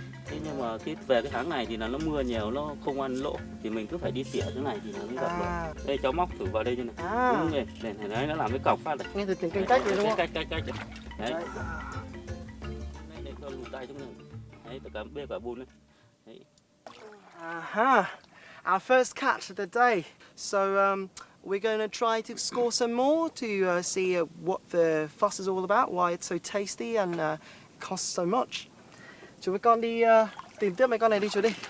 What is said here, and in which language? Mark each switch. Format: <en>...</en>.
<vi>Thế nhưng mà về cái tháng này thì là nó mưa nhiều, nó không ăn lỗ thì mình cứ phải đi xỉa thế này thì nó mới gặp được. Đây cháu móc thử vào đây như này. Đúng rồi, đấy nó làm cái cọc phát này. Nghe từ tiếng canh cách đấy đúng không? Cách. Đấy. Đây cho lùi tay trong này. Đấy, cả bê cả bùn này. Đấy.</vi> <en>Our first catch of the day. So we're going to try to score some more to see what the fuss is all about, why it's so tasty and costs so much.</en> <vi>Chú với con đi tìm tiếp mấy con này đi chú đi.</vi>